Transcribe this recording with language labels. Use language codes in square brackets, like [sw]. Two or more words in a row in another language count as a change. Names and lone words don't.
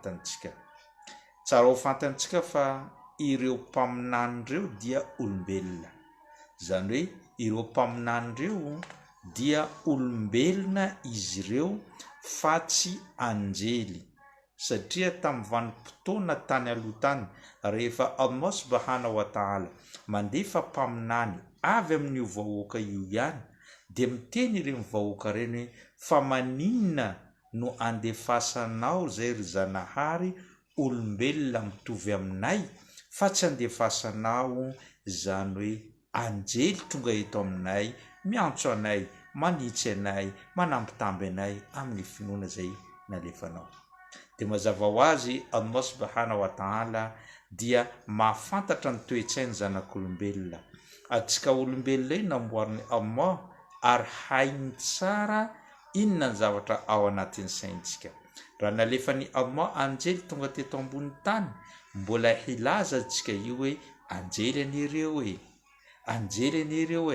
[mg] fantantsika fa ireo mpaminany ireo dia olombelona zany hoe ireo mpaminany ireo dia olombelona izy ireo fa tsy anjely satria tamin'ny vanim-potoana tany aloha tany rehefa Allah [ar] سبحانه وتعالى [mg] mandefa mpaminany avy amin'io vahoaka io ihany dia miteny ireny vahoaka reny hoe fa maninona no andefasanao zay ry zanahary olombelona mitovy aminay fa tsy andefasanao zany hoe anjely tonga eto aminay miantso anay manitsy anay manampitamby anay amin'ny finoana zay nalefanao dia mazava ho azy Allah [ar] سبحانه وتعالى [mg] dia mahafantatra ny toetsainy zanak'olombelona atsika olombelona iny namboariny Allah ary hainy tsara inona ny zavatra ao anatin'ny saintsika raha nalefany Allah anjely tonga teto ambony tany mbola hilaza antsika io hoe anjely anireo anjely anireo